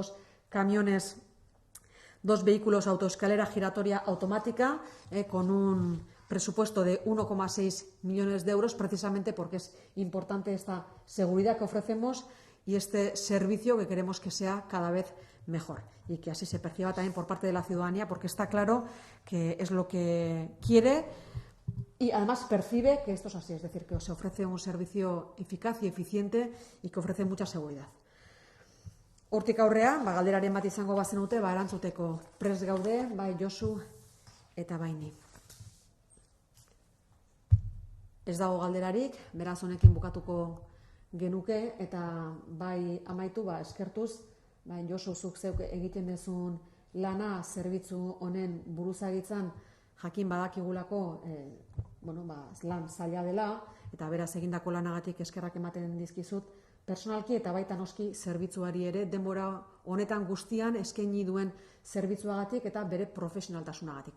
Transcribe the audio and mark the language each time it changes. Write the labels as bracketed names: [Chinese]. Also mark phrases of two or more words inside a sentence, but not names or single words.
[Spanish] 2 camiones, 2 vehículos autoescalera giratoria automática con un presupuesto de 1,6 millones de euros, precisamente porque es importante esta seguridad que ofrecemos y este servicio que queremos que sea cada vez mejor y que así se perciba también por parte de la ciudadanía, porque está claro que es lo que quiere y además percibe que esto es así, es decir, que se ofrece un servicio eficaz y eficiente y que ofrece mucha seguridad. [Basque] Hortik aurrea, galderaren bat izango bazenute, erantzuteko prest gaude, bai Josu eta bai ni. Ez dago galderarik, beraz honekin bukatuko genuke eta bai amaitu eskertuz, bai Josu zuk zeuk egiten dezun lana zerbitzu honen buruzagitzan jakin badakigulako lan zaila dela eta beraz egindako lanagatik eskerrak ematen dizkizut personalki eta baita noski zerbitzuari ere denbora honetan guztian eskaini duen zerbitzuagatik eta bere profesionaltasunagatik.